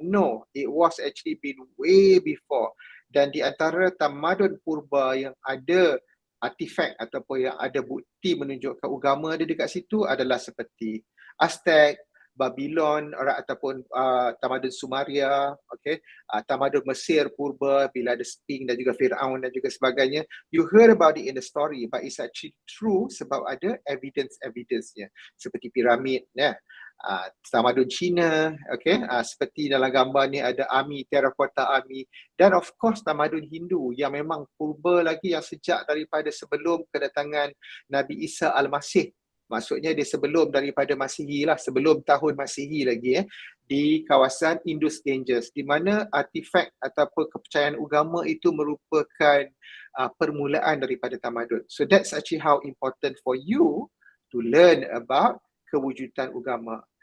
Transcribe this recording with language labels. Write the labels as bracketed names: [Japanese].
[English] No, it was actually been way before. [Malay] Dan di antara tamadun purba yang ada artifak ataupun yang ada bukti menunjukkan agama ada dekat situ adalah seperti Aztec, Babylon ataupun tamadun Sumeria, okay, tamadun Mesir purba bila ada Sphinx dan juga Firaun dan juga sebagainya. [English] You heard about it in the story, but it's actually true [Malay] sebab ada evidence-nya seperti piramid, tamadun Cina, okay, seperti dalam gambar ni ada army, terracotta army, dan of course tamadun Hindu yang memang purba lagi, yang sejak daripada sebelum kedatangan Nabi Isa Al-Masih. Maksudnya dia sebelum daripada Masihi lah, sebelum tahun Masihi lagi di kawasan Indus Ganges, di mana artifak ataupun kepercayaan agama itu merupakan permulaan daripada tamadun. [English] So that's actually how important for you to learn about [Malay] kewujudan agama.